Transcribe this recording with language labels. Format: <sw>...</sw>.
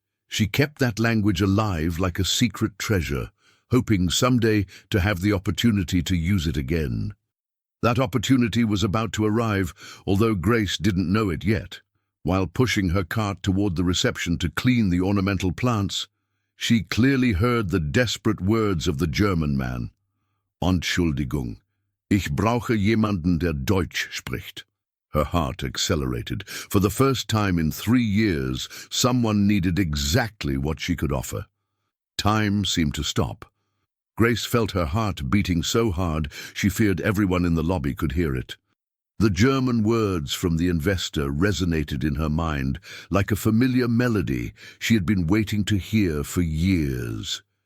<en>She kept that language alive like a secret treasure, hoping someday to have the opportunity to use it again. That opportunity was about to arrive, although Grace didn't know it yet. While pushing her cart toward the reception to clean the ornamental plants, she clearly heard the desperate words of the German man.</en> <de>Entschuldigung, ich brauche jemanden, der Deutsch spricht.</de> <en>Her heart accelerated. For the first time in 3 years, someone needed exactly what she could offer. Time seemed to stop. Grace felt her heart beating so hard she feared everyone in the lobby could hear it. The German words from the investor resonated in her mind like a familiar melody she had been waiting to hear for years.</en>